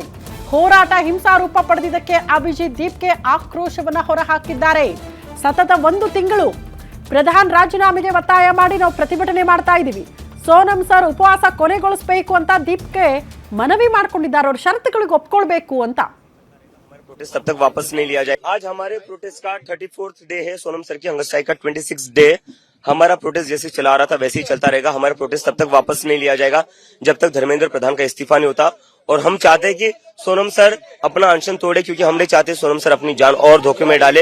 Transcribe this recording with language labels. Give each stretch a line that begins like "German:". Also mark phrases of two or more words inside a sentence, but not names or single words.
Kannada: ಹೋರಾಟ ಹಿಂಸಾರೂಪ ಪಡೆದಿದ್ದಕ್ಕೆ ಅಭಿಜಿತ್ ದೀಪ್ಗೆ ಆಕ್ರೋಶವನ್ನ ಹೊರಹಾಕಿದ್ದಾರೆ. ಸತತ 1 ತಿಂಗಳು ಪ್ರಧಾನ್ ರಾಜೀನಾಮೆಗೆ ಒತ್ತಾಯ ಮಾಡಿ ನಾವು ಪ್ರತಿಭಟನೆ ಮಾಡ್ತಾ ಇದ್ದೀವಿ, ಸೋನಂ ಸರ್ ಉಪವಾಸ ಕೊನೆಗೊಳಿಸಬೇಕು ಅಂತ ದೀಪ್ಗೆ ಮನವಿ ಮಾಡ್ಕೊಂಡಿದ್ದಾರೆ. ಅವ್ರ ಷರತ್ತುಗಳಿಗೆ ಒಪ್ಕೊಳ್ಬೇಕು ಅಂತ.
Hindi: प्रोटेस्ट तब तक वापस नहीं लिया जाए। आज हमारे प्रोटेस्ट का
English: 34th day
Hindi: है, सोनम सर की
English: hunger strike
Hindi: का
English: 26th day.
Hindi: हमारा प्रोटेस्ट जैसे चला रहा था वैसे ही चलता रहेगा। हमारा प्रोटेस्ट तब तक वापस नहीं लिया जाएगा जब तक धर्मेंद्र प्रधान का इस्तीफा नहीं होता। और हम चाहते हैं कि सोनम सर अपना अनशन तोड़े, क्योंकि हम नहीं चाहते सोनम सर अपनी जान और धोखे में डाले।